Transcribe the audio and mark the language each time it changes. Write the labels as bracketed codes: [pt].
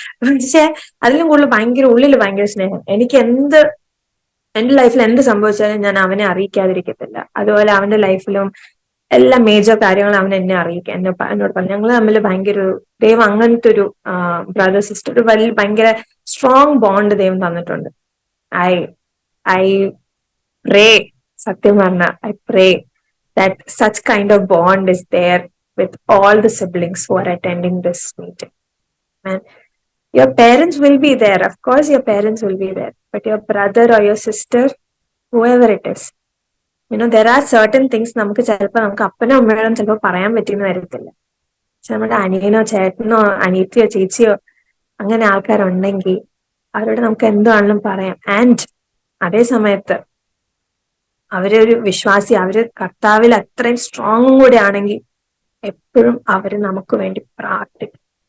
[ml] പക്ഷെ അതിലും കൂടുതൽ ഭയങ്കര ഉള്ളിൽ ഭയങ്കര സ്നേഹം. എനിക്ക് എന്റെ ലൈഫിൽ എന്ത് സംഭവിച്ചാലും ഞാൻ അവനെ അറിയിക്കാതിരിക്കത്തില്ല. അതുപോലെ അവന്റെ ലൈഫിലും എല്ലാ മേജർ കാര്യങ്ങളും അവൻ എന്നെ അറിയിക്കാം. എന്നോട് പറഞ്ഞു. ഞങ്ങൾ തമ്മിൽ ഭയങ്കര ഒരു ദൈവം അങ്ങനത്തെ ഒരു ബ്രദർ സിസ്റ്റർ ഒരു ഭയങ്കര സ്ട്രോങ് ബോണ്ട് ദൈവം തന്നിട്ടുണ്ട്. [en] I I pray, [ml] സത്യം പറഞ്ഞ [en] I pray that such kind of bond is there with all the siblings who are attending this meeting. And your parents will be there. Of course, your parents will be there. But your brother or your sister, whoever it is, there are certain things [ml] നമുക്ക് ചിലപ്പോൾ നമുക്ക് അപ്പനോ അമ്മയോടും ചിലപ്പോൾ പറയാൻ പറ്റിയെന്ന് വരത്തില്ല. പക്ഷെ നമ്മുടെ അനിയനോ ചേട്ടനോ അനിയത്തിയോ ചേച്ചിയോ അങ്ങനെ ആൾക്കാരുണ്ടെങ്കിൽ അവരോട് നമുക്ക് എന്താണെങ്കിലും പറയാം. ആൻഡ് അതേ സമയത്ത് അവരൊരു വിശ്വാസി, അവര് കർത്താവിൽ അത്രയും സ്ട്രോങ്ങും കൂടെ ആണെങ്കിൽ എപ്പോഴും അവര് നമുക്ക് വേണ്ടി പ്രാർത്ഥിക്കും.